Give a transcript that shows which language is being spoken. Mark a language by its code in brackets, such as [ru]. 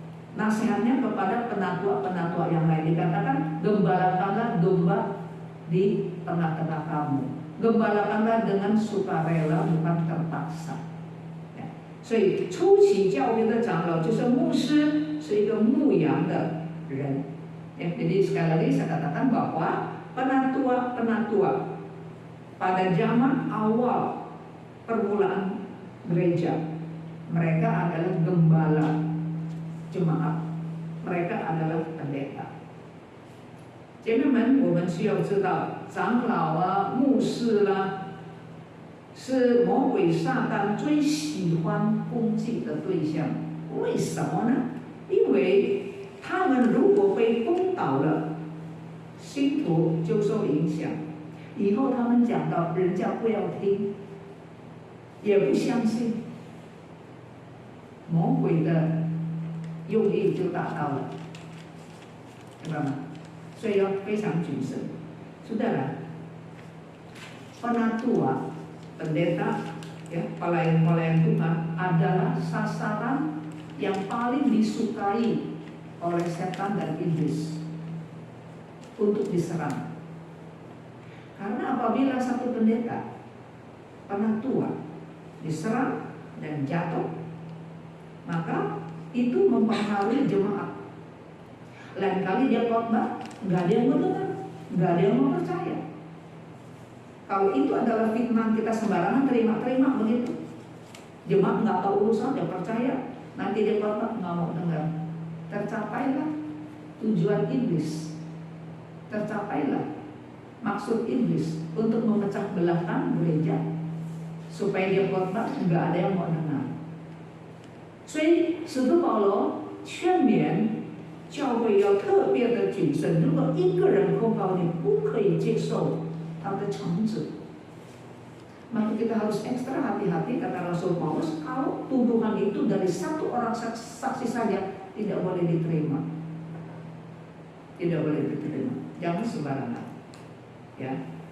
[id] Nasihatnya kepada penatua-penatua yang lain, dikatakan gembalakanlah domba di tengah-tengah kamu, gembalakanlah dengan sukarela bukan terpaksa。 [zh] 所以初期教会的长老就是牧师，是一个牧羊的人。 [id] Jadi sekali lagi saya katakan bahwa penatua-penatua pada zaman awal permulaan gereja, mereka adalah gembala jemaat, mereka adalah pendeta。 [zh] 姐妹们，我们需要知道，长老啊、牧师啦，是魔鬼撒旦最喜欢攻击的对象。为什么呢？因为他们如果被攻倒了，信徒就受影响。以后他们讲到，人家不要听，也不相信，魔鬼的用意就达到了，明白吗？所以要非常谨慎。 [id] Saudara, penatua, pendeta, ya, pelayan Tuhan adalah sasaran yang paling disukai oleh setan dan iblis untuk diserang. Karena apabila satu pendeta, penatua diserang dan jatuh, maka itu mempengaruhi jemaat. Lain kali dia khotbah, nggak ada yang mau dengar, nggak ada yang mau percaya. Kalau itu adalah fitnah, kita sembarangan terima begitu. Jemaat nggak tahu urusan, dia percaya. Nanti dia khotbah nggak mau dengar. Tercapailah tujuan iblis, tercapailah maksud iblis untuk memecah belahkan gereja, supaya dia khotbah nggak ada yang mau dengar. [zh] 所以使徒保罗劝勉教会要特别的谨慎。如果一个人控告你，不可以接受他的惩治， [id] maka kita harus ekstra hati-hati. Kata Rasul Paulus, kalau tuduhan itu dari satu orang saksi saja, tidak boleh diterima, tidak boleh diterima, jangan sembarangan, ya.